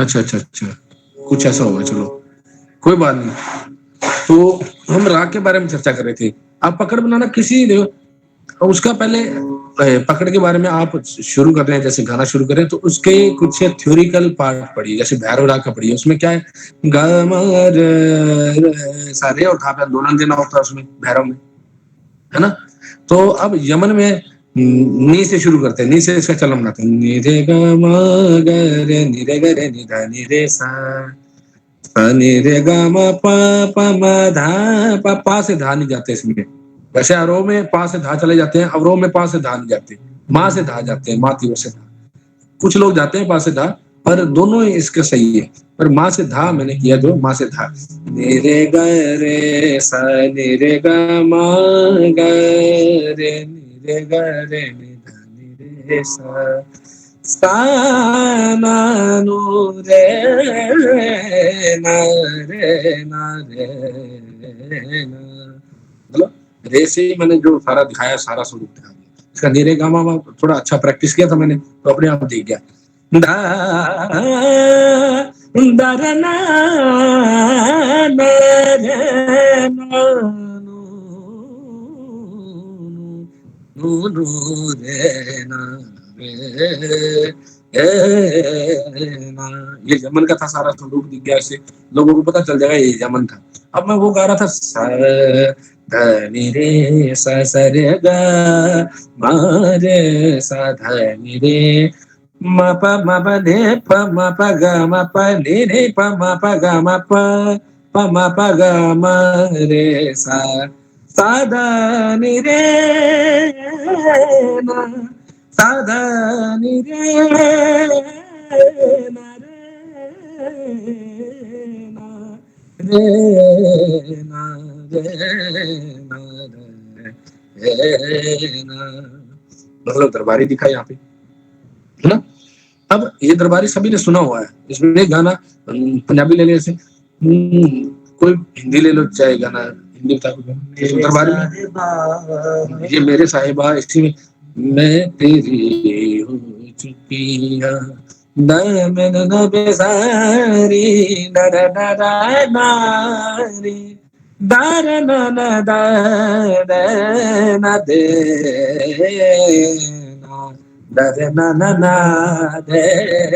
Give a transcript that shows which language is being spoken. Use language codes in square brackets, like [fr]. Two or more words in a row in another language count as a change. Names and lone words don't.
[hi] अच्छा अच्छा अच्छा, कुछ ऐसा होगा, चलो कोई बात नहीं। तो हम राग के बारे में चर्चा कर रहे थे। आप पकड़ बनाना किसी उसका पहले पकड़ के बारे में आप शुरू कर रहे हैं, जैसे गाना शुरू कर रहे हैं, तो उसके कुछ थ्योरिकल पार्ट पढ़िए। जैसे भैरव राग का पढ़िए, उसमें क्या है, ग म र सारे और धा पे आंदोलन देना होता है उसमें, भैरव में, है ना। तो अब यमन में नी से शुरू करते हैं, नी से इसका चलन बनाते हैं। नि रे ग म ग रे नि रे ग रे नि धा नि रे सा, सा नि रे ग म प प म धा, प से धा नहीं जाते इसमें, वैसे अवरोह में पा से धा चले जाते हैं, अवरोह में पा से धा नहीं जाते, माँ से धा जाते हैं, माती से धा। कुछ लोग जाते हैं पा से धा, पर दोनों ही इसके सही है। पर माँ से धा मैंने किया, जो माँ से धा, रे ग रे सा नि रे ग मा ग रे नि रे ग रे नि धा नि रे सा सा ना नु रे ना रे ना रे ना। मतलब रे से ही मैंने जो सारा दिखाया, सारा स्वरूप दिखा दिया। इसका नीरे गामा में थोड़ा अच्छा प्रैक्टिस किया था मैंने, तो अपने आप दिख गया। दा दरना रे ना नु नु रे ना रे ना। ये यमन का था, सारा स्वरूप दिख गया, इससे लोगों को पता चल जाएगा ये यमन था। अब मैं वो गा रहा था, सा ध नि रे सा सा रे ग मा रे सा ध नि रे म प दे प म प ग म प नि रे प म प ग म प म प ग म रे सा सा ध नि रे ना सा ध नि रे ना रे ना रे ना। मतलब दरबारी दिखा यहाँ पे, है ना। अब ये दरबारी सभी ने सुना हुआ है। इसमें एक गाना पंजाबी ले ले, जैसे कोई हिंदी ले लो, चाहे गाना हिंदी बता दो दरबारी में, ये मेरे साहिबा, इसी में मैं तेरी हो चुकी सारी दार न दे दे।